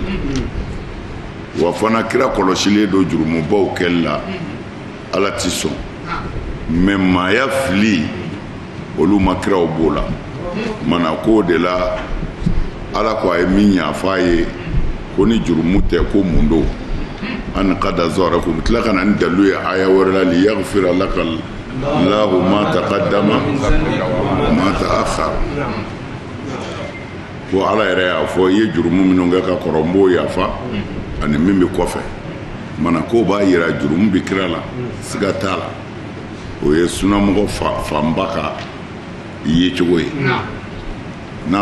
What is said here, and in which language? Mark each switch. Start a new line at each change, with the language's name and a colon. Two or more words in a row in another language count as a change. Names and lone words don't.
Bambara: la wa fana kira kɔlɔsilen don jurumubaw kɛli la ala ti sɔn mais maaya fili olu ma kiraw b'o la mana ko de la ala ko a ye min yafa ye ko ni jurumu tɛ ko mun don an qada zara ko tila kana ni dalu ye aya wɛrɛ la
Arabic: ليغفر لك الله ما تقدم وما تأخر
Bambara: ko ala yɛrɛ y'a fɔ i ye jurumu minnu kɛ ka kɔrɔ n b'o yafa ani min bɛ kɔfɛ mana ko b'a yira jurumu bɛ kira la siga t'a la o ye sunnamɔgɔ fanba ka yecogo ye n'a